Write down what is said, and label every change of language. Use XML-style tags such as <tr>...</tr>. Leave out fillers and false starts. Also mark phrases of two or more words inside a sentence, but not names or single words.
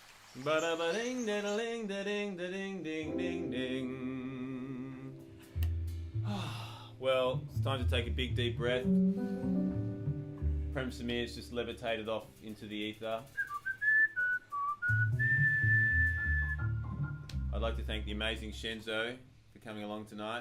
<en>Ba-da-ba-ding, da-da-ling, da-ding, da-ding, ding, ding, ding. Well, it's time to take a big deep breath. Prem Samir's just levitated off into the ether. I'd like to thank the amazing Shenzo for coming along tonight.</en>